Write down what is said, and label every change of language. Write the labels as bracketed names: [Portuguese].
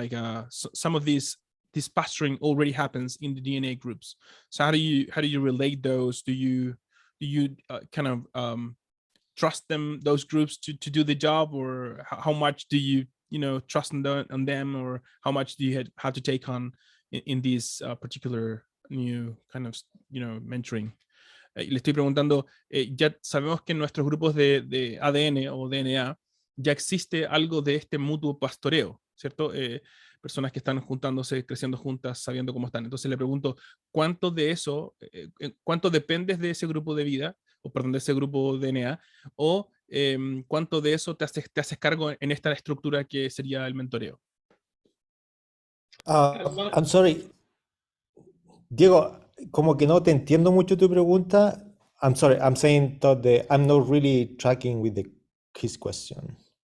[English] Like some of this pastoring already happens in the DNA groups. So how do you relate those? Do you kind of trust those groups to do the job, or how much do you trust on them, or how much do you have to take on in this particular new kind of, mentoring. [Spanish] Le estoy preguntando, ya sabemos que en nuestros grupos de ADN o DNA ya existe algo de este mutuo pastoreo, ¿cierto? Personas que están juntándose, creciendo juntas, sabiendo cómo están. Entonces le pregunto, ¿cuánto de eso, cuánto dependes de ese grupo de vida, o perdón, de ese grupo DNA, o cuánto de eso te haces cargo en esta estructura que sería el mentoreo? [English] I'm sorry, [Spanish] Diego, como que no te entiendo mucho tu pregunta. [English] I'm sorry, I'm saying that I'm not really tracking with his question.